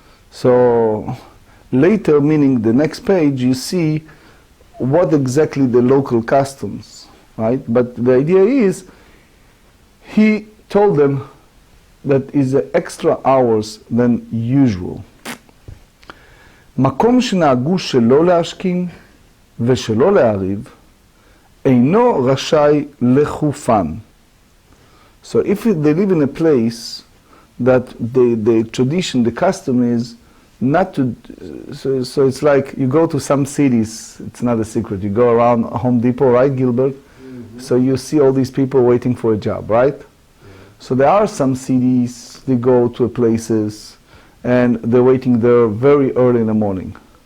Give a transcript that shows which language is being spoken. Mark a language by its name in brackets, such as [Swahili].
[English] So later, meaning the next page, you see what exactly the local customs, right? But the idea is, he told them that is extra hours than usual. [Hebrew] מקום שנהגו שלא להשכים ושלא להריב, אינו רשאי לחופן. [English] So if they live in a place that the tradition, the custom is not to, so it's like you go to some cities, it's not a secret, you go around Home Depot, right, Gilbert? Mm-hmm. So you see all these people waiting for a job, right? Yeah. So there are some cities, they go to places and they're waiting there very early in the morning.